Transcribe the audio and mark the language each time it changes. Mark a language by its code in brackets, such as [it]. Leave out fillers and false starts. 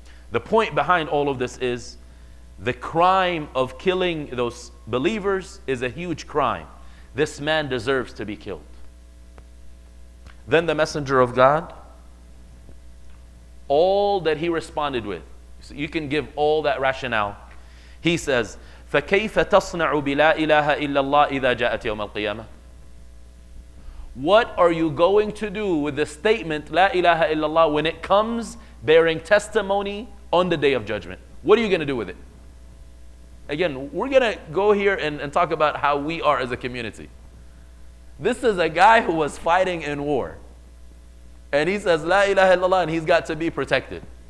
[en] The point behind all of this is the crime of killing those believers is a huge crime. This man deserves to be killed. Then the Messenger of God, all that he responded with, so you can give all that rationale. He says, [ar] فَكَيْفَ تَصْنَعُ بِلَا إِلَهَ إِلَّا اللَّهِ إِذَا جَاءَتْ يَوْمَ الْقِيَامَةِ. [en] What are you going to do with the statement, La ilaha illallah, when it comes bearing testimony on the Day of Judgment? What are you going to do with it? Again, we're going to go here and talk about how we are as a community. This is a guy who was fighting in war. And he says, La ilaha illallah, and he's got to be protected.